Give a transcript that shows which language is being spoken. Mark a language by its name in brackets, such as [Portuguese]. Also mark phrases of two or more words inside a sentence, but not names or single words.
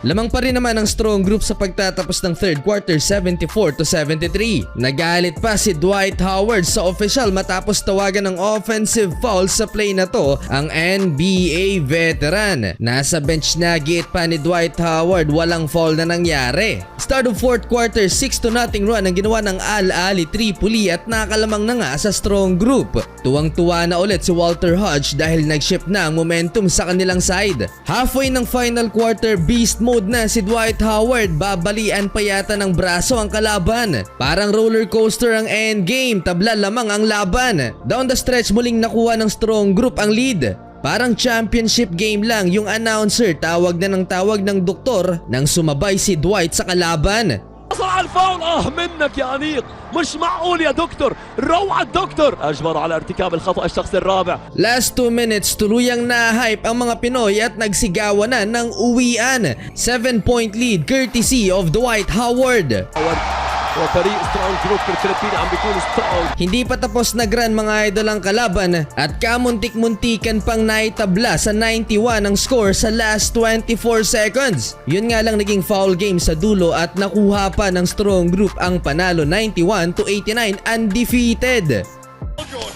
[Filipino] Lamang pa rin naman ang Strong Group sa pagtatapos ng [English] third quarter, [Filipino] 74-73. Nagalit pa si Dwight Howard sa official matapos tawagan ng [English] offensive foul [Filipino] sa play na to ang [English] NBA veteran. [Filipino] Nasa bench na giit pa ni Dwight Howard, walang foul na nangyari. [English] Start of fourth quarter, [Filipino] 6-0 run ang ginawa ng Al Ahly Tripoli at nakalamang na nga sa Strong Group. Tuwang-tuwa na ulit si Walter Hodge dahil nag-shift na ang momentum sa kanilang side. Halfway ng [English] final quarter, beast mode [Filipino] na si Dwight Howard. Babalian pa yata ng braso ang kalaban. Parang [English] roller coaster [Filipino] ang endgame, tabla lamang ang laban. [English] Down the stretch, [Filipino] muling nakuha ng Strong Group ang lead. Parang [English] championship game [Filipino] lang, yung announcer tawag na ng tawag ng doktor nang sumabay si Dwight sa kalaban. [Arabic] حصل على الفاول. منك يا أنيق، مش معقول يا دكتور. روعة الدكتور، أجبر على ارتكاب الخطأ الشخصي الرابع. [English] Last 2 minutes, [Filipino] tuluyang na-hype ang mga Pinoy at nagsigawan na ng uwian. [English] 7-point lead courtesy of Dwight Howard. [Arabic] وفريق سترونج جروب الفلبيني عم بيكون سترونج. [Filipino] Hindi pa tapos na grand mga idol ang kalaban at kamuntik-muntikan pang naitabla sa 91 ang score sa [English] last 24 seconds. [Filipino] Yun nga lang naging [English] foul game [Filipino] sa dulo at nakuha pa ng Strong Group ang panalo 91-89 undefeated.